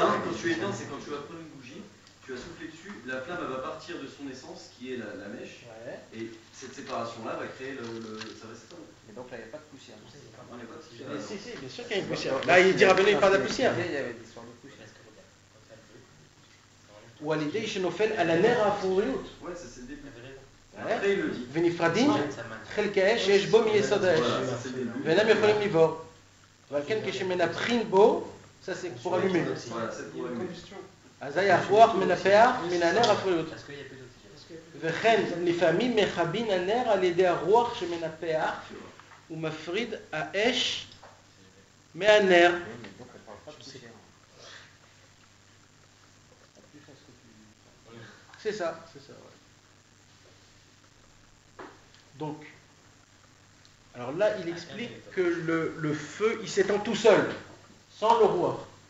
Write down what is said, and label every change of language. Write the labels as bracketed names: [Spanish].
[French] Quand tu éteins, c'est quand tu vas prendre une bougie, tu vas souffler dessus, la flamme elle va partir de son essence, qui est la mèche, Ouais. et cette séparation-là va créer ça va s'éteindre. Et donc là, il n'y a pas de poussière. On n'est pas de Mais si, bien sûr qu'il y a une poussière. Là, il dit Rabbeinu, il parle de la poussière. Il y avait des histoires de poussière. Ou à l'idée, [Hebrew] Shenofel à la ner afuriyut. [French] Ouais, ça c'est le début. Ouais. Après, il le dit. [Hebrew] ונפרדים חלקי האש שיש בו מיסוד האש [French] Voilà, ça c'est le début. [Hebrew] ואינם יכולים לבעור. ועל כן כשמנפחים בו, [French] ça c'est pour allumer. Voilà, c'est pour allumer. [Hebrew] אזי הרוח מנפח מן הנר אפוריות. [French] Parce qu'il y a plus d'oxygène. [Hebrew] וכן לפעמים מכבין הנר על ידי הרוח שמנפח ומפריד האש מהנר. [French] Oui, mais donc on ne parle pas de poussière. C'est ça, ouais. Donc, alors là, il explique que le feu, il s'éteint tout seul, sans le roi.